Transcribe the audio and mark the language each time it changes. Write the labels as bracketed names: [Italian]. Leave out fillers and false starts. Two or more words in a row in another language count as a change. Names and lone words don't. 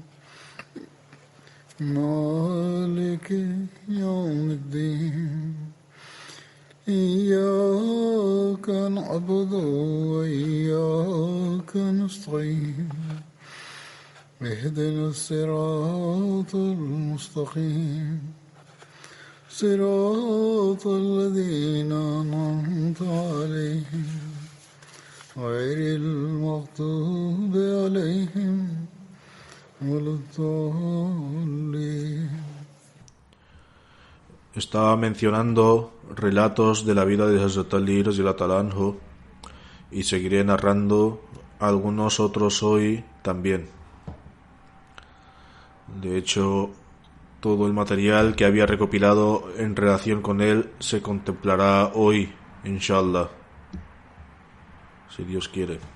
[Arabic] مالك يوم الدين إياك نعبد وإياك نستعين اهدنا الصراط المستقيم صراط الذين أنعمت عليهم غير المغضوب عليهم ولا الضالين. [Spanish] Estaba mencionando relatos de la vida de Hazrat Ali [Arabic] رضي الله عنه [Spanish] y seguiré narrando algunos otros hoy también. De hecho, todo el material que había recopilado en relación con él se contemplará hoy, inshallah, si Dios quiere.